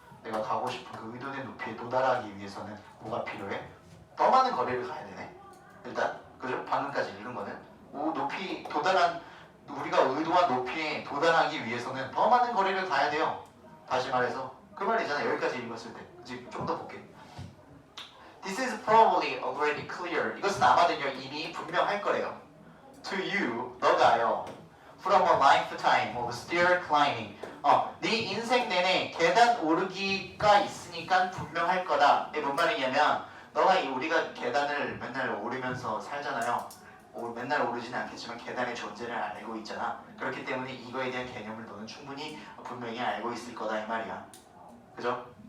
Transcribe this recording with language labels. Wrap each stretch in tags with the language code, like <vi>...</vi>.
<ko>내가 가고 싶은 그 의도된 높이에 도달하기 위해서는 뭐가 필요해? 더 많은 거리를 가야 되네. 일단 그죠? 방금까지 읽은 거는 높이 도달한 우리가 의도한 높이에 도달하기 위해서는 더 많은 거리를 가야 돼요. 다시 말해서 그 말이잖아. 여기까지 읽었을 때. 그치? 좀 더 볼게.</ko> <en>This is probably already clear.</en> <ko>이것은 아마도요 이미 분명할 거래요.</ko> <en>To you,</en> <ko>너가요.</ko> <en>From a lifetime of stair climbing.</en> <ko>네 인생 내내 계단 오르기가 있으니까 분명할 거다. 이게 뭔 말이냐면 너가 우리가 계단을 맨날 오르면서 살잖아요. 맨날 오르지는 않겠지만 계단의 존재를 알고 있잖아. 그렇기 때문에 이거에 대한 개념을 너는 충분히 분명히 알고 있을 거다 이 말이야. 그죠?</ko>